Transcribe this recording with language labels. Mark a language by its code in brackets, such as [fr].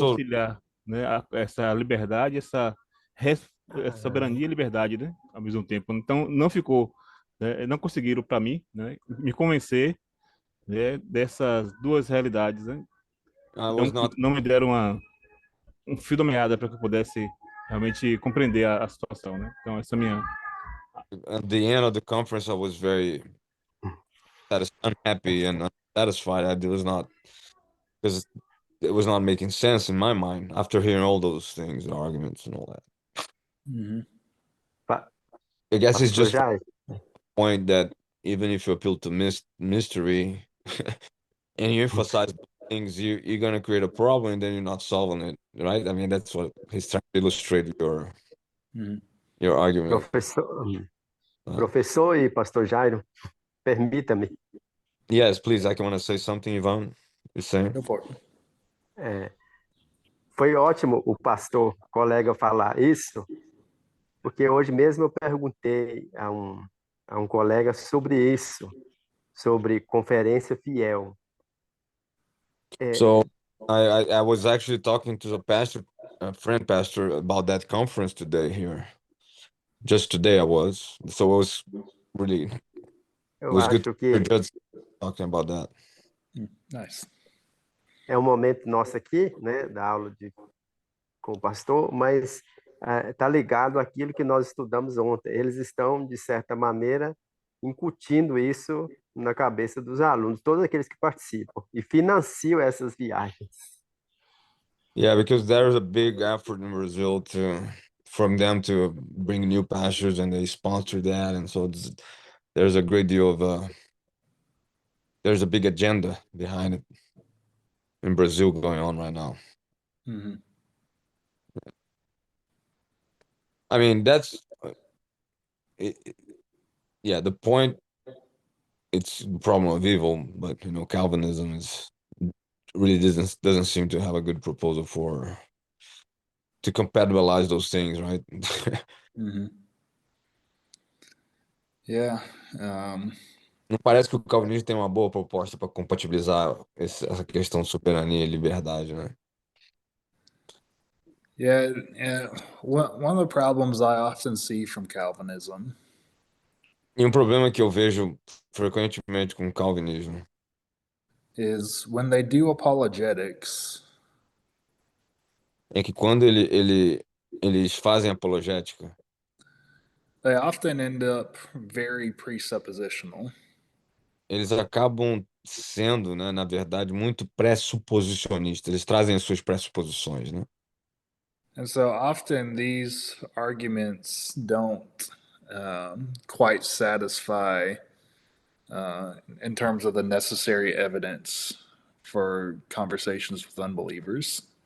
[pt] conciliar, né, essa liberdade, essa soberania e liberdade, né, ao mesmo tempo. Então, não ficou, né, não conseguiram, para mim, né, me convencer, né, dessas duas realidades, né? [en] I [pt] Então, [en] was not [pt] não me deram um fio da meada para que eu pudesse realmente compreender a situação, né? Então, essa é a minha. [en] at the end of the conference I was very unhappy and unsatisfied. I was not because it was not making sense in my mind after hearing all those things and arguments and all that. Mm-hmm. I guess it's Pastor just Jair, the point that even if you appeal to mystery and you emphasize things, you're gonna create a problem and then you're not solving it, right? I mean, that's what he's trying to illustrate Mm-hmm. your argument. [pt] professor e pastor Jairo, permita-me. [en] Yes, please. I can want to say something, Ivan. You're saying? Go for it. [pt] Foi ótimo o pastor, colega, falar isso, Porque hoje mesmo eu perguntei a um colega sobre isso, sobre conferência fiel. [en] So I was actually talking to the pastor, a friend pastor, about that conference today here. Just today I was. So it was really, it [pt] Eu [en] was good [pt] acho [en] to hear [pt] que [en] Judge talking about that. Nice. [pt] é um momento nosso aqui, né, da aula com o pastor, mas está ligado àquilo que nós estudamos ontem. Eles estão, de certa maneira, incutindo isso na cabeça dos alunos, todos aqueles que participam, e financiam essas viagens. [en] Yeah, because there's a big effort in Brazil from them to bring new pastors, and they sponsor that, and so there's a great deal of there's a big agenda behind it in Brazil going on right now. Hmm. I mean, that's yeah, the point. It's the problem of evil, but Calvinism is really doesn't seem to have a good proposal to compatibilize those things, right? Hmm. Yeah. Um, [pt] Não parece que o calvinismo tem uma boa proposta para compatibilizar essa questão de soberania e liberdade, né? [en] yeah. One of the problems I often see from Calvinism [pt] E um problema que eu vejo frequentemente com o calvinismo [en] is when they do apologetics, [pt] é que quando eles fazem apologética, [en] they often end up very presuppositional. [pt] eles acabam sendo, né, na verdade, muito pressuposicionistas. Eles trazem as suas pressuposições, né? [en] And so often these arguments don't quite satisfy in terms of the necessary evidence for conversations with unbelievers.